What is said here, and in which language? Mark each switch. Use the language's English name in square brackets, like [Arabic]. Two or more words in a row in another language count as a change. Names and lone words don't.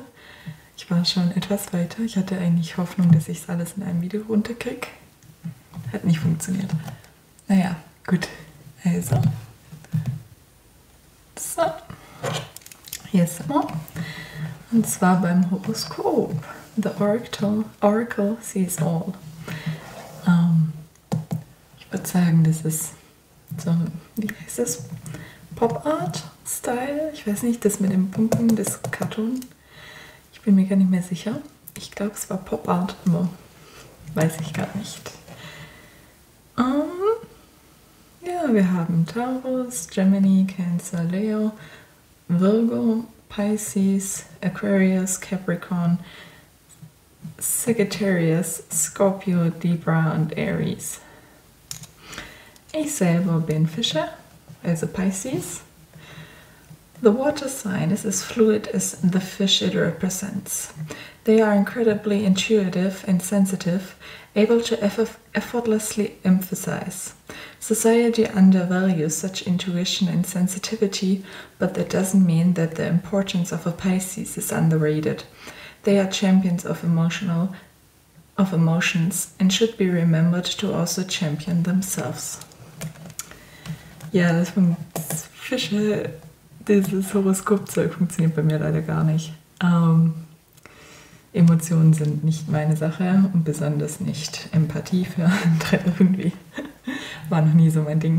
[German] Ich war schon etwas weiter. Ich hatte eigentlich Hoffnung, dass ich es alles in einem Video runterkriege. Hat nicht funktioniert. Naja, gut. Also. So. Hier sind wir. Und zwar beim Horoskop. [English] The Oracle sees all. [German] Ich würde sagen, das ist so, wie heißt das? Pop-Art-Style? Ich weiß nicht, das mit den Punkten, das Cartoon. Ich bin mir gar nicht mehr sicher. Ich glaube, es war Pop-Art, aber weiß ich gar nicht. Ja, wir haben Taurus, Gemini, Cancer, Leo, Virgo, Pisces, Aquarius, Capricorn, Sagittarius, Scorpio, Libra und Aries. Ich selber bin Fische, also Pisces. [English] The water sign is as fluid as the fish it represents. They are incredibly intuitive and sensitive, able to effortlessly emphasize. Society undervalues such intuition and sensitivity, but that doesn't mean that the importance of a Pisces is underrated. They are champions of emotions and should be remembered to also champion themselves. [German] Ja, das Fische, dieses Horoskopzeug funktioniert bei mir leider gar nicht. Emotionen sind nicht meine Sache und besonders nicht Empathie für andere irgendwie. War noch nie so mein Ding.